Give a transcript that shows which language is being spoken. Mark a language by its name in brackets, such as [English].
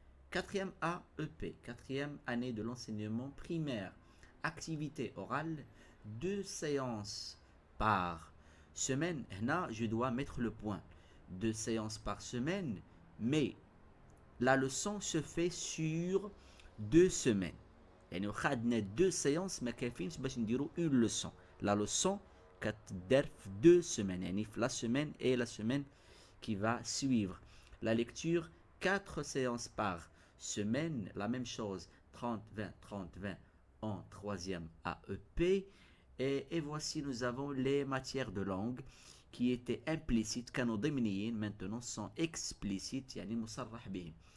[French] Quatrième AEP, quatrième année de l'enseignement primaire. Activité orale, 2 séances par semaine. Là, je dois mettre le point. 2 séances par semaine, mais la leçon se fait sur 2 semaines. [Arabic] يعني واخا عندنا 2 [French] séances [Arabic] ما كافينش باش نديرو [French] une leçon. La leçon [Arabic] كتدار في [French] 2 semaines, [Arabic] يعني في [French] la semaine et la semaine qui va suivre. La lecture, 4 séances par semaine, la même chose, 30, 20, 30, 20 en troisième AEP. Et voici, nous avons les matières de langue qui étaient implicites, [Arabic] كانوا ضمنيين, [French] maintenant sont explicites, [Arabic] يعني مصرح بهم.